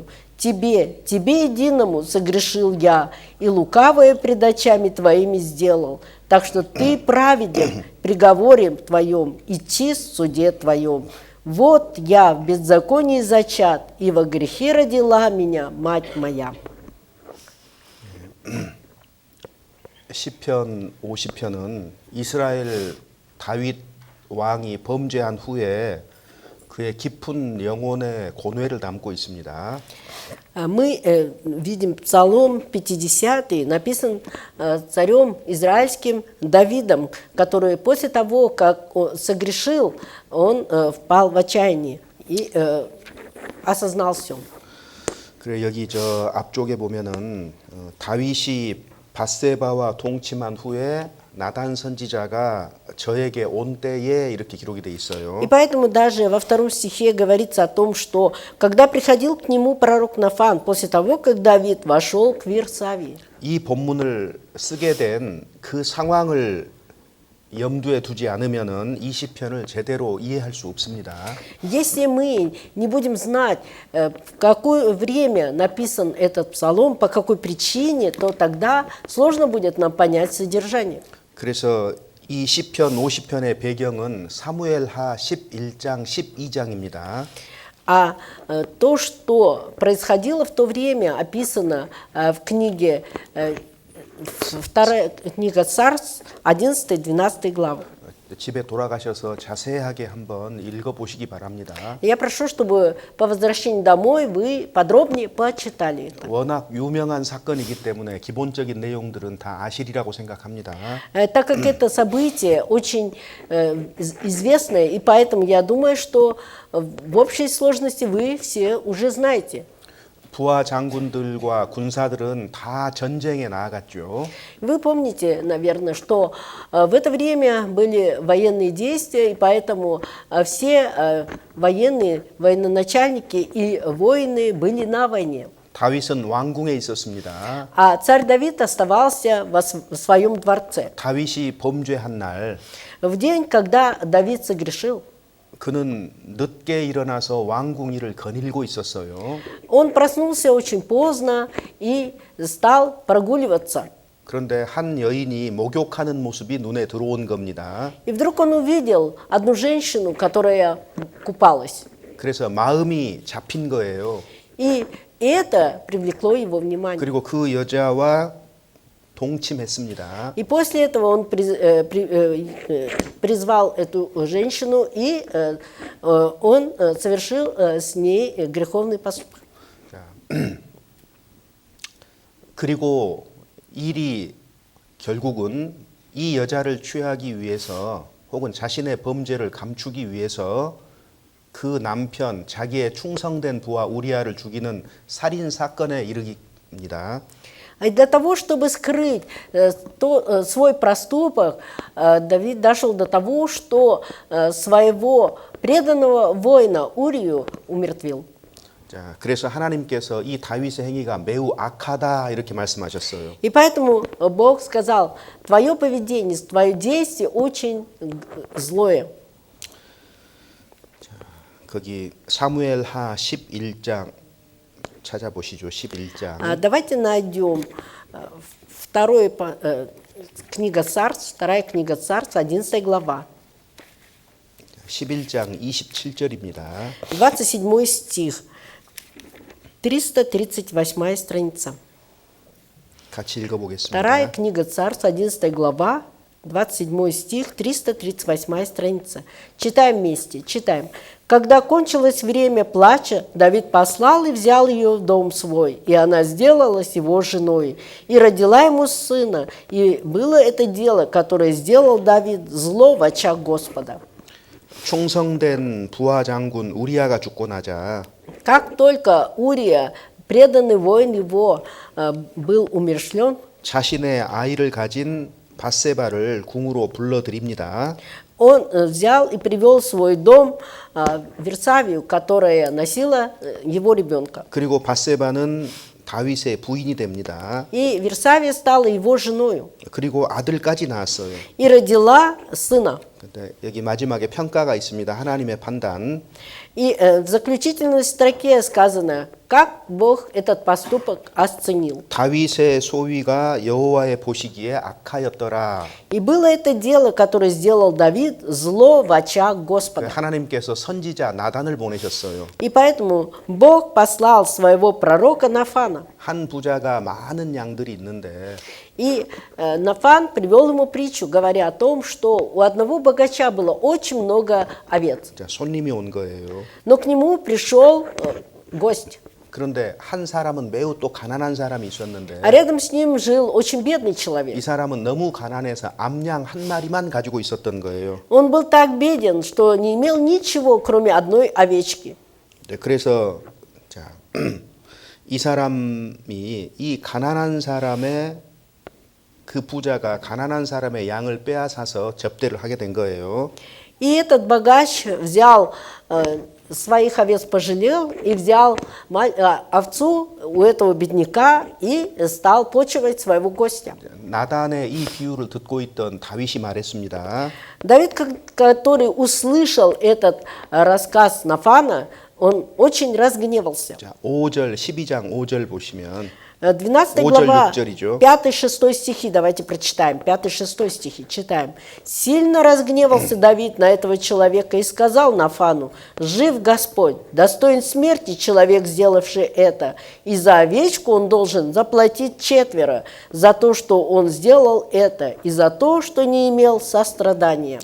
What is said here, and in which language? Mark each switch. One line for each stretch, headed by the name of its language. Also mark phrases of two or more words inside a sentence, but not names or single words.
Russian: Тебе единому согрешил я, и лукавое пред очами Твоими сделал. Так что Ты праведен в приговоре Твоем и чист в суде Твоем. Вот я в беззаконии зачат, и во грехе родила меня мать моя».
Korean: 시편 50편은 이스라엘 다윗 왕이 범죄한 후에 그의 깊은 영혼의 고뇌를 담고 있습니다.
Russian: Мы видим Псалом 50, написан царем израильским Давидом, который после того, как он согрешил, он впал в отчаяние и осознал все.
Korean: 그래 여기 저 앞쪽에 보면은 다윗이 밧세바와 동침한 후에 나단 선지자가 저에게 온 때에 이렇게 기록이 돼 있어요.
Russian: И поэтому даже во 2 стихе говорится о том, что когда приходил к нему пророк Нафан, после того, как Давид вошел к Вирсавии.
Korean: 이 본문을 쓰게 된 그 상황을 염두에 두지 않으면은 이 시편을 제대로 이해할 수 없습니다.
Russian: Если мы не будем знать, в какое время написан этот псалом, по какой причине, то тогда сложно будет нам понять содержание.
Korean: 그래서 이 시편 50편의 배경은 사무엘하 11장 12장입니다.
Russian: А то, что происходило в то время, описано в книге, вторая книга Царств, 11-12 главы.
Korean: 집에 돌아가셔서 자세하게 한번 읽어보시기 바랍니다.
Russian: Я прошу, чтобы по возвращении домой вы подробнее почитали это.
Korean: 워낙 유명한 사건이기 때문에 기본적인 내용들은 다 아시리라고 생각합니다.
Russian: Так как это событие очень известное, и поэтому я думаю, что в общей сложности вы все уже знаете.
Korean: 부하 장군들과 군사들은 다 전쟁에 나아갔죠.
Russian: Вы помните, наверное, что в это время были военные действия, и поэтому все военные, военачальники и воины были на войне.
Korean: 다윗은 왕궁에 있었습니다.
Russian: А царь Давид оставался в своем дворце.
Korean: 다윗이 범죄한 날
Russian: В день, когда Давид согрешил,
Korean: 그는 늦게 일어나서 왕궁 일을 거닐고 있었어요.
Russian: он проснулся очень поздно и стал прогуливаться.
Korean: 그런데 한 여인이 목욕하는 모습이 눈에 들어온 겁니다.
Russian: И вдруг он увидел одну женщину, которая купалась.
Korean: 그래서 마음이 잡힌 거예요.
Russian: И это привлекло его внимание.
Korean: 그리고 그 여자와 동침했습니다.
Russian: И после этого он призвал эту женщину, и он совершил с ней греховный поступок.
Korean: 그리고 일이 결국은 이 여자를 취하기 위해서 혹은 자신의 범죄를 감추기 위해서 그 남편, 자기의 충성된 부하 우리아를 죽이는 살인 사건에 이르깁니다.
Russian: И для того, чтобы скрыть свой проступок, Давид дошел до того, что своего преданного воина Урию умертвил.
Korean: 자, 그래서 하나님께서 이 다윗의 행위가 매우 악하다 이렇게 말씀하셨어요.
Russian: И поэтому Бог сказал, твое поведение, твое действие очень злое.
Korean: 거기 사무엘하 11장 찾아보시죠. 11장.
Russian: Давайте найдем книга Царств, вторая книга Царств, 11 глава.
Korean: 11장 27절입니다.
Russian: 27 стих, 338 страница.
Korean: 같이 읽어보겠습니다.
Russian: Вторая книга Царств, 11 глава, 27 стих, 338 страница. Читаем вместе, читаем. Когда кончилось время плача, Давид послал и взял ее в дом свой, и она сделалась его женой, и родила ему сына, и было это дело, которое сделал Давид, зло в очах Господа.
Korean: 충성된 부하 장군 우리아가 죽고 나자
Russian: Как только Урия, преданный воин его, был умерщвлен,
Korean: 자신의 아이를 가진 밧세바를 궁으로 불러들입니다.
Russian: он взял и привел в свой дом Версавию, которая носила его ребенка.
Korean: 그리고 밧세바는 다윗의 부인이 됩니다.
Russian: И Версавия стала его женою
Korean: 그리고 아들까지 낳았어요.
Russian: и родила сына.
Korean: 근데 여기 마지막에 평가가 있습니다. 하나님의 판단.
Russian: И в заключительной строке сказано, как Бог этот поступок оценил.
Korean: 다윗의 소위가 여호와의 보시기에 악하였더라.
Russian: И было это дело, которое сделал Давид, зло в очах Господа.
Korean: 하나님께서 선지자 나단을 보내셨어요.
Russian: И поэтому Бог послал своего пророка Нафана.
Korean: 한 부자가 많은 양들이 있는데
Russian: И Нафан привел ему притчу, говоря о том, что у одного богача было очень много овец.
Korean: 자, 손님이 온 거예요.
Russian: Но к нему пришел гость.
Korean: 그런데 한 사람은 매우 또 가난한 사람이 있었는데
Russian: А рядом с ним жил очень бедный
Korean: 이
Russian: человек.
Korean: 사람은 너무 가난해서 암양 한 마리만 가지고 있었던 거예요.
Russian: Он был так беден, что не имел ничего, кроме одной овечки.
Korean: 네, 그래서 자, 이 사람이 이 가난한 사람의 그 부자가 가난한 사람의 양을 빼앗아서 접대를 하게 된 거예요.
Russian: И этот богач взял своих овец пожалел и взял овцу у этого бедняка и стал почивать своего гостя.
Korean: 나단의 이 비유를 듣고 있던 다윗이 말했습니다.
Russian: Давид, который услышал этот рассказ Нафана, он очень разгневался.
Korean: 자, 5절 12장 5절 보시면 12 5절,
Russian: глава,
Korean: 6절이죠.
Russian: 5-6 стихи, давайте прочитаем. 5-6 стихи, читаем. «Сильно разгневался Давид на этого человека и сказал Нафану: жив Господь, достоин смерти человек, сделавший это, и за овечку он должен заплатить 4 за то, что он сделал это, и за то, что не имел сострадания».